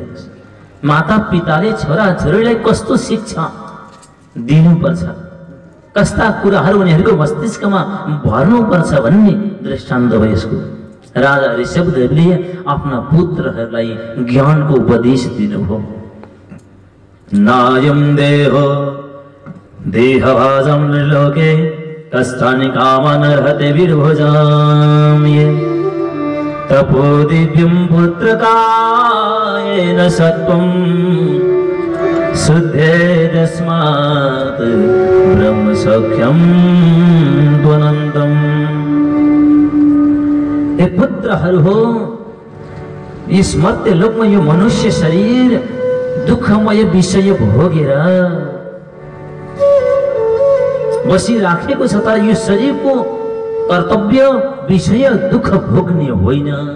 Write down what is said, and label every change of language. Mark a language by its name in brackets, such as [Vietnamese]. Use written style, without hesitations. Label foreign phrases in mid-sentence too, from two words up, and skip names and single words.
[Nepali] माता पिताले छोरा छोरीलाई कस्तो शिक्षा दिनुपर्छ, कस्ता कुराहरू उनीहरूको मस्तिष्कमा भर्नुपर्छ भन्ने दृष्टान्त हो यसको। राजा ऋषभदेवले आफ्ना पुत्रहरूलाई ज्ञानको उपदेश दिनुभयो। [Sanskrit] नायं देहो देहभाजं लोके कष्टानि कामान् अर्हति विर्भुजाम् ये तपो दिव्यं पुत्रकायेन सत्वं शुद्धेदस्मात् ब्रह्म सौख्यं त्वनन्तम्। [Nepali] हे पुत्रहरू हो, यस मर्त्य लोकमा यो मनुष्य शरीर दुःखमय विषय भोगेर बसिराखेको छ। तर यो शरीरको कर्तव्य विषय दुःख भोग्ने होइन।